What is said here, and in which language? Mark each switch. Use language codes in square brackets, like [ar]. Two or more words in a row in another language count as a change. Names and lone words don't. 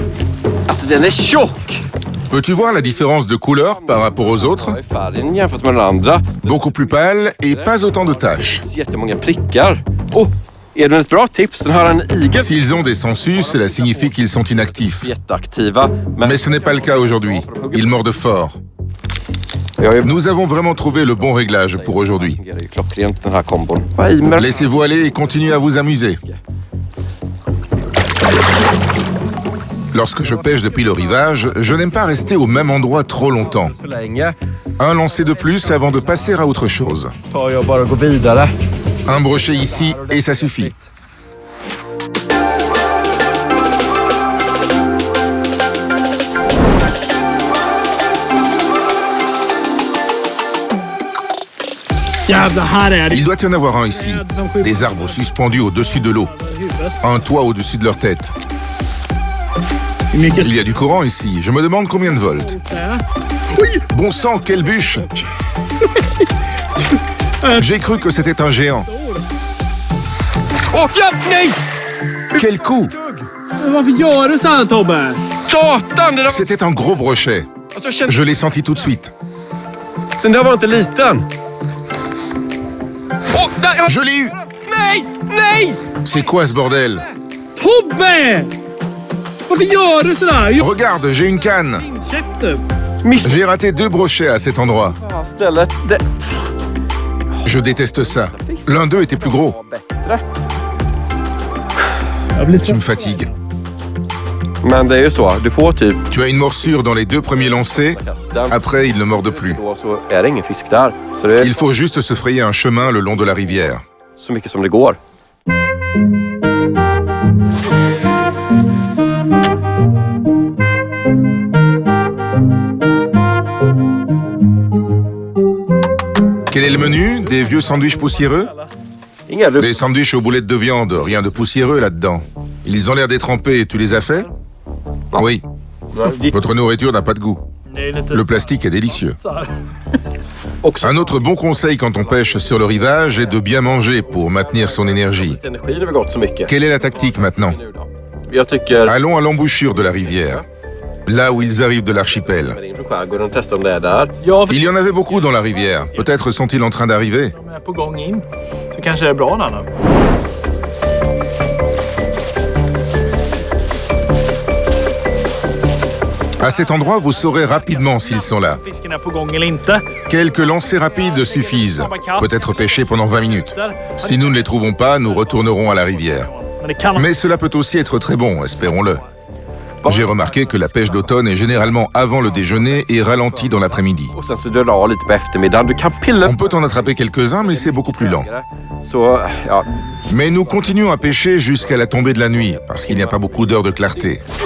[sv] Alltså den är tjock! [fr] Peux-tu voir la différence de couleur par rapport aux autres? [sv] I färgen jämfört med den andra. [fr] Beaucoup plus pâle et pas autant de taches. [sv] Jättemånga prickar. Oh, är det ett bra tips? Den har en igel. [fr] S'ils ont des sensus, cela signifie qu'ils sont inactifs. [sv] Jätteaktiva. [fr] Mais ce n'est pas le cas aujourd'hui. Ils mordent fort. Nous avons vraiment trouvé le bon réglage pour aujourd'hui. [sv] fungerar ju klockrent den här kombon. Vad i med... [fr] Laissez-vous aller et continuez à vous amuser. Lorsque je pêche depuis le rivage, je n'aime pas rester au même endroit trop longtemps. [sv] Så länge [fr] Un lancer de plus avant de passer à autre chose. [sv] tar jag bara och går vidare. [fr] Un brochet ici et ça suffit. [sv] Jävlar, här är det. [fr] Il doit y en avoir un ici. Des arbres suspendus au-dessus de l'eau. Un toit au-dessus de leur tête. Il y a du courant ici. Je me demande combien de volts. Bon sang, quelle bûche! J'ai cru que c'était un géant. [sv] Åh, ja, nej! [fr] Quel coup! [sv] Varför gör du så här, Tobbe? Satan! Det där... [fr] C'était un gros brochet. [sv] Alltså, jag känner... [fr] Je l'ai senti tout de suite. [sv] Den där var inte liten. Åh, där! [fr] Je l'ai eu! [sv] Nej! Nej! [fr] C'est quoi ce bordel? [sv] Tobbe! Varför gör du sådär? Jag [fr] Regarde, j'ai une canne. [sv] köpte. [fr] J'ai raté 2 brochets à cet endroit. [sv] Stället, det [fr] Je déteste ça. L'un d'eux était plus gros. [sv] var bättre. Jag blir [fr] Tu me [sv] trött. [fr] fatigues. [sv] Men det är ju så, du får typ [fr] Tu as une morsure dans les 2 premiers lancers. [sv] kasten. [fr] Après, ils ne mordent plus. [sv] Då så är det ingen fisk där. Så det är [fr] Il faut juste se frayer un chemin le long de la rivière. [sv] så mycket som det går. [fr] Quel est le menu? Des vieux sandwichs poussiéreux? [sv] Inga [fr] Des sandwichs aux boulettes de viande, rien de poussiéreux là-dedans. Ils ont l'air détrempés, tu les as faits? Oui, [sv] ditt [fr] votre nourriture n'a pas de goût. [sv] Det är lite [fr] Le plastique est délicieux. [sv] så här. också [fr] Un autre bon conseil quand on pêche sur le rivage est de bien manger pour maintenir son énergie. [sv] energin har vi gått så mycket. [fr] Quelle est la tactique maintenant? [sv] Nu då? Jag tycker [fr] Allons à l'embouchure de la rivière, là où ils arrivent de l'archipel. [sv] in från skärgården och testa om det är där. Jag [fr] Il y en avait beaucoup dans la rivière. Peut-être sont-ils en train d'arriver? [sv] de är på gång in. Så kanske det är bra där nu. [fr] À cet endroit, vous saurez rapidement s'ils sont là. [sv] Fisken är på gång eller inte. [fr] Quelques lancers rapides suffisent. Peut-être pêcher pendant 20 minutes. Si nous ne les trouvons pas, nous retournerons à la rivière. [sv] Men det kan [fr] Mais cela peut aussi être très bon, espérons-le. J'ai remarqué que la pêche d'automne est généralement avant le déjeuner et ralentie dans l'après-midi. [sv] Och sen så drar du av lite på eftermiddagen. Du kan pilla [fr] On peut en attraper quelques-uns, mais c'est beaucoup plus lent. [sv] Så, ja. [fr] Mais nous continuons à pêcher jusqu'à la tombée de la nuit, parce qu'il n'y a pas beaucoup d'heures de clarté.